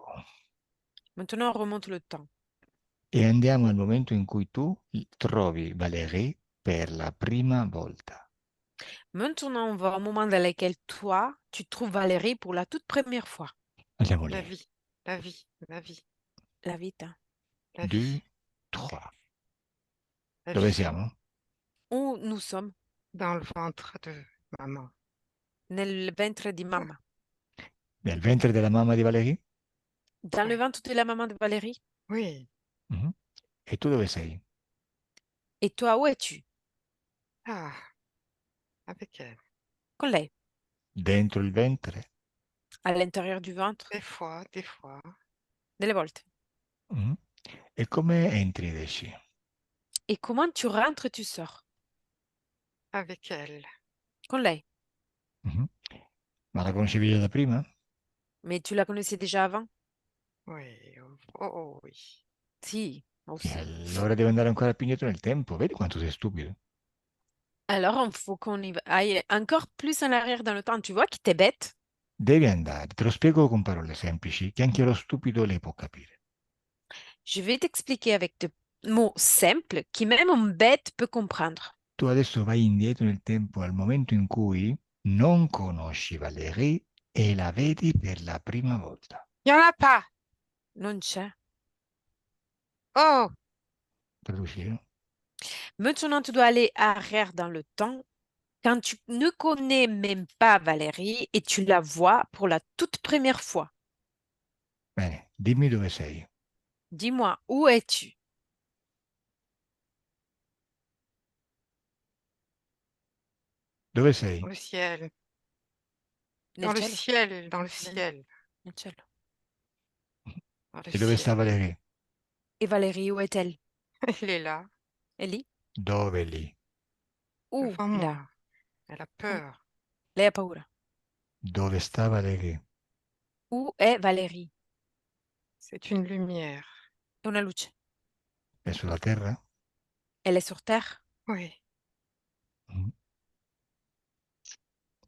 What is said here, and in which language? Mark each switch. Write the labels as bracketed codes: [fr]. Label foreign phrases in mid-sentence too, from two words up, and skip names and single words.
[fr] Maintenant, on remonte le temps. [it] e andiamo al momento in cui tu trovi Valérie per la prima volta. [fr] Maintenant, on va au moment dans lequel toi, tu trouves Valérie pour la toute première fois. [it] Andiamo [fr] La [it] lì. [fr] vie, la vie, la vie, [it] La vita. [fr] la [it] Due, [fr] vie, trois. la [it] Dove [fr] vie. [it] siamo? [fr] Où nous sommes? Dans le ventre de maman. [it] Nel ventre di mamma. Nel ventre della mamma di Valérie? [fr] Dans le Oui, ventre de la maman de Valérie? oui. [it] Mhm. E tu dove sei? [fr] Et toi, où es-tu? Ah, avec elle. [it] Con lei. Dentro il ventre? [fr] all'interieur du ventre, des fois, [it] delle volte. Mm. E come entri ed esci? [fr] Et comment tu rentres et tu sors? avec elle. [it] Con lei. Mhm. Ma la conoscevi già da prima? [fr] Mais tu la connaissais déjà avant? Oui, oh oui. [it] Sì, E [fr] aussi. [it] allora devi andare ancora più indietro nel tempo. Vedi quanto sei stupido? [fr] Alors, il faut qu'on aille encore plus en arrière dans le temps. Tu vois que t'es bête? [it] Devi andare, te lo spiego con parole semplici, che anche lo stupido le può capire. [fr] Je vais t'expliquer avec des mots simples qui même un bête peut comprendre. [it] Tu adesso vai indietro nel tempo al momento in cui non conosci Valérie e la vedi per la prima volta. [fr] Il n'y en a pas. [it] Non c'è. Oh, Traduci, no? [fr] Maintenant, tu dois aller arrière dans le temps quand tu ne connais même pas Valérie et tu la vois pour la toute première fois. [it] Bene, dimmi dove sei. [fr] Dis-moi, où es-tu? [it] Dove sei? [fr] au ciel. [it] Nel [fr] Dans le [it] cielo? [fr] ciel, dans le [it] Nel, [fr] ciel, [it] nel cielo. [fr] dans le [it] E dove sta [fr] ciel. [it] Valérie? [fr] Et Valérie, où est-elle? Elle est là, Elle est [it] Dove lì? [fr] où? devant Là. moi. Elle a Comme- peur. [it] Lei ha paura. Dove sta Valérie? [fr] Où est Valérie? C'est une lumière. [it] È una luce. È sulla terra? [fr] Elle est sur terre? Oui. [it] Mm. E